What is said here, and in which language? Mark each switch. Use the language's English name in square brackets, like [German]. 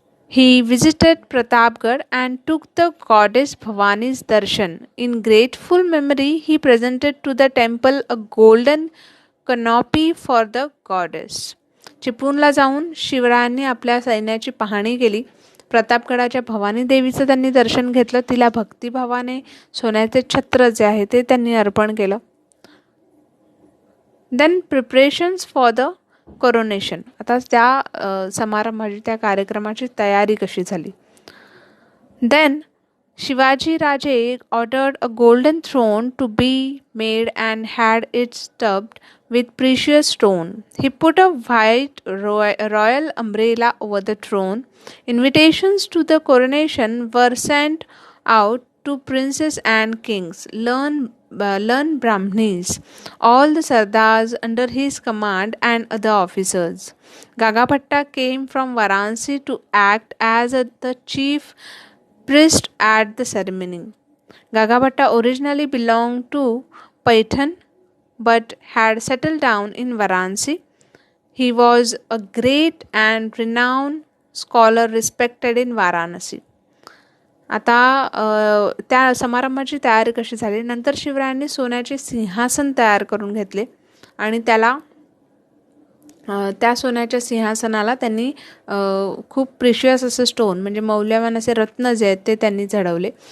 [English] He visited Pratapgarh and took the goddess Bhavani's darshan. In grateful memory, he presented to the temple a golden canopy for the goddess. [Marathi] चिपळूणला जाऊन शिवरायांनी आपल्या सैन्याची पाहणी केली. प्रतापगडाच्या भवानी देवीचं त्यांनी दर्शन घेतलं. तिला भक्तिभावाने सोन्याचे छत्र जे आहे ते त्यांनी अर्पण केलं. Then preparations for the coronation. आता त्या समारंभाची, त्या कार्यक्रमाची तयारी कशी झाली. [English] Then Shivaji Raje ordered a golden throne to be made and had it studded with precious stone. He put a white royal umbrella over the throne. Invitations to the coronation were sent out to princes and kings, learn Brahmanis, all the Sardars under his command and other officers. Gagapattu came from Varanasi to act as the chief priest at the ceremony. Gagapattu originally belonged to Paitan but had settled down in Varanasi. He was a great and renowned scholar respected in Varanasi. [Marathi] आता त्या समारंभाची तयारी कशी झाली, नंतर शिवरायांनी सोन्याचे सिंहासन तयार करून घेतले आणि त्या सोन्याच्या सिंहासनाला त्यांनी खूप प्रिशियस असं स्टोन म्हणजे मौल्यवान असे रत्न जे आहेत ते त्यांनी चढवले.